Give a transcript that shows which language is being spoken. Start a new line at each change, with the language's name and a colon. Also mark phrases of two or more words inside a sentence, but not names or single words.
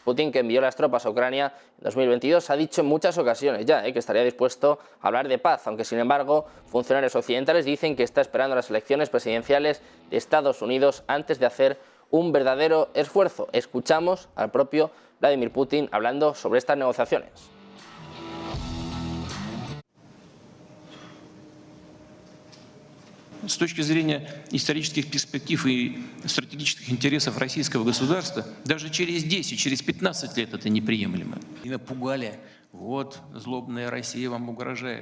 Spanish: Putin, que envió las tropas a Ucrania en 2022, ha dicho en muchas ocasiones ya que estaría dispuesto a hablar de paz, aunque sin embargo funcionarios occidentales dicen que está esperando las elecciones presidenciales de Estados Unidos antes de hacer un verdadero esfuerzo. Escuchamos al propio Vladimir Putin hablando sobre estas negociaciones.
Russian: С точки зрения исторических перспектив и стратегических интересов российского государства, даже через 10, через 15 лет это неприемлемо. И напугали, вот, злобная Россия вам угрожает.